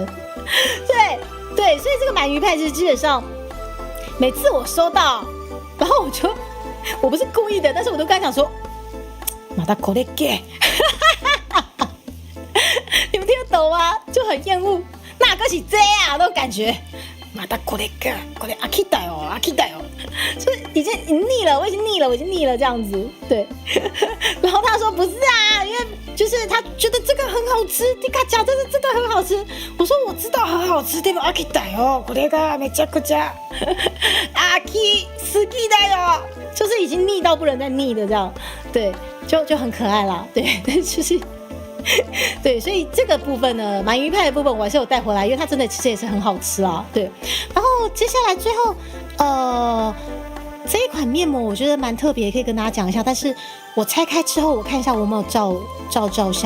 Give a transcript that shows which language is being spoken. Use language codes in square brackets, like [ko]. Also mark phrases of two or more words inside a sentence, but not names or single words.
[zh] 对，所以这个鳗鱼派是基本上每次我收到，然后我不是故意的，但是我都跟他讲说， [ja] 马达口袋给， [zh] 你们听得懂吗？就很厌恶，哪个是这样那种感觉。 [ja] またこれ飽きたよ， [zh] 就是已经腻了，我已经腻了这样子，对。然后他说不是啊，因为就是他觉得这个很好吃，你看讲真的这个很好吃。我说我知道很好吃， [ja] でも飽きたよ。これがめちゃくちゃ飽きすぎだよ， [zh] 就是已经腻到不能再腻的这样，对，就很可爱啦，对，就是。对，所以这个部分呢，鳗鱼派的部分我还是有带回来，因为它真的其实也是很好吃啊。对，然后接下来最后，这一款面膜我觉得蛮特别，可以跟大家讲一下。但是我拆开之后，我看一下我有没有照相。